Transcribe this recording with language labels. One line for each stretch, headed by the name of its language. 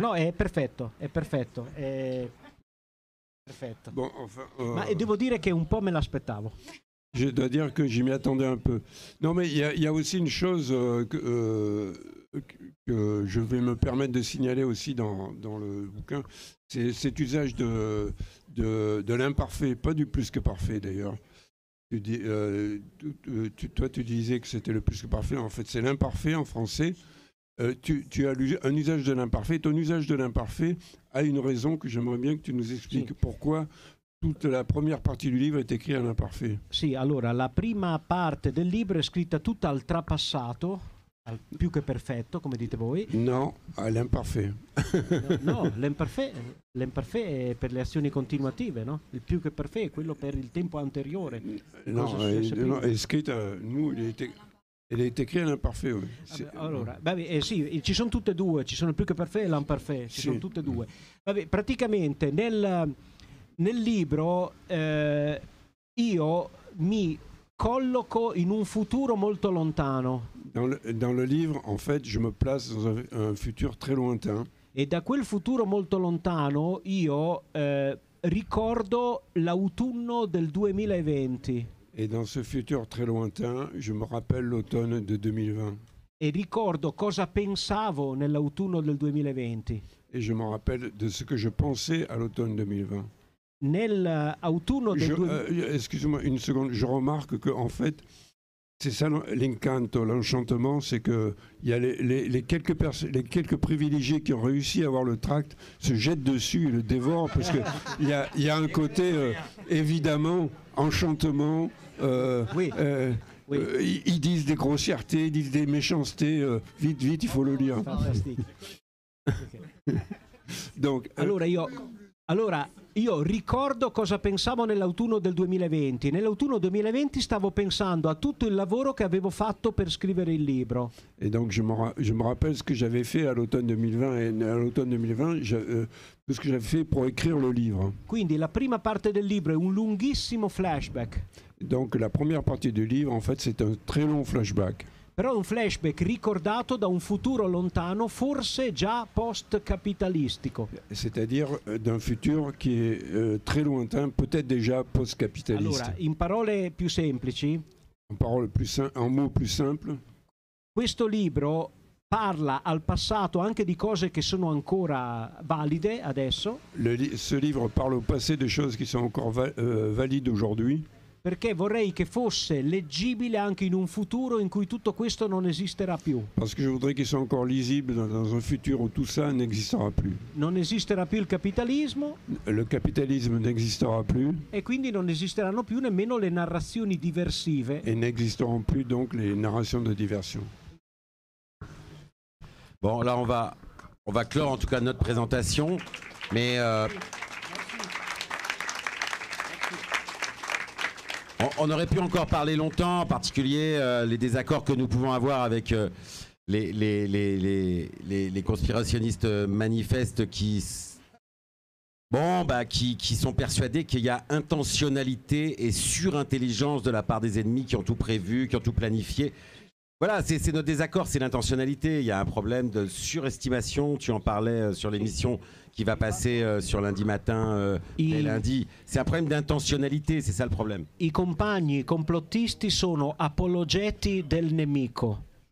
Italian: No, è perfetto, è perfetto, è perfetto.
French: Bon, enfin,
Italian: Ma devo dire che un po' me l'aspettavo.
French: Je dois dire que je m'y attendais un peu. Non, mais il y a aussi une chose que je vais me permettre de signaler aussi dans le bouquin, c'est cet usage de l'imparfait, pas du plus que parfait d'ailleurs. Toi, tu disais que c'était le plus que parfait. En fait, c'est l'imparfait en français. Tu as un usage de l'imparfait. Ton usage de l'imparfait a une raison que j'aimerais bien que tu nous expliques.
Italian: Sì.
French: Pourquoi Toute la première partie du livre est écrite à l'imparfait.
Italian: Sì, allora la prima parte del libro è scritta tutta al trapassato, al più che perfetto, come dite voi.
French: No, à l'imparfait.
Italian: No, l'imparfait è per le azioni continuative, no? Il più che perfetto è quello per il tempo anteriore. No, è scritta,
French: elle est écrite à l'imparfait. Oui.
Italian: Allora, sì, ci sono tutte e due, ci sono il più che perfetto e l'imparfait, ci sono tutte e due. Vabbè, praticamente nel libro io mi colloco in un futuro molto lontano.
French: Dans le livre, en fait, je me place dans un futur très lointain.
Italian: E da quel futuro molto lontano io ricordo l'autunno del 2020.
French: Et dans ce futur très lointain, je me rappelle l'automne de 2020.
Italian: E ricordo cosa pensavo nell'autunno del 2020.
French: Et je me rappelle de ce que je pensais à l'automne 2020.
Italian: Nell'autunno del 2020.
French: Excusez-moi une seconde, je remarque que en fait, c'est ça l'encanto, l'enchantement, c'est que il y a les quelques privilégiés qui ont réussi à avoir le tract se jettent dessus et le dévorent parce que il y a un côté évidemment enchantement. Oui. Ils disent des grossièretés, ils disent des méchancetés. Vite, il faut le lire. Fantastique. Donc,
Italian: Allora, io ricordo cosa pensavo nell'autunno del 2020. Nell'autunno 2020 stavo pensando a tutto il lavoro che avevo fatto per scrivere il libro.
French: Et donc je me rappelle ce que j'avais fait à l'automne 2020 et à l'automne 2020, tout ce que j'avais fait pour écrire le livre.
Italian: Quindi la prima parte del libro è un lunghissimo flashback.
French: Donc la première partie du livre, en fait, c'est un très long flashback.
Italian: Però è un flashback ricordato da un futuro lontano, forse già post-capitalistico.
French: C'est-à-dire d'un futur qui est très lointain, peut-être déjà post-capitaliste.
Italian: Allora, in parole più semplici,
French: en mots plus simples,
Italian: questo libro parla al passato anche di cose che sono ancora valide adesso.
French: Ce livre parle au passé de choses qui sont encore valides aujourd'hui.
Italian: Perché vorrei che fosse leggibile anche in un futuro in cui tutto questo non esisterà più.
French: Parce que je voudrais qu'il soit encore lisible dans un futur où tout ça n'existera plus.
Italian: Non esisterà più il capitalismo.
French: Le capitalisme n'existera plus.
Italian: E quindi non esisteranno più nemmeno le narrazioni diversive.
French: Et n'existeront plus donc les narrations de diversion. Bon, là on va clore en tout cas notre présentation, mais on aurait pu encore parler longtemps, en particulier les désaccords que nous pouvons avoir avec les conspirationnistes manifestes qui sont persuadés qu'il y a intentionnalité et surintelligence de la part des ennemis qui ont tout prévu, qui ont tout planifié. Voilà, c'est notre désaccord, c'est l'intentionnalité. Il y a un problème de surestimation. Tu en parlais sur l'émission qui va passer sur lundi matin et lundi. C'est un problème d'intentionnalité, c'est ça le problème.
Italian: I compagni complottisti sono apologeti del nemico.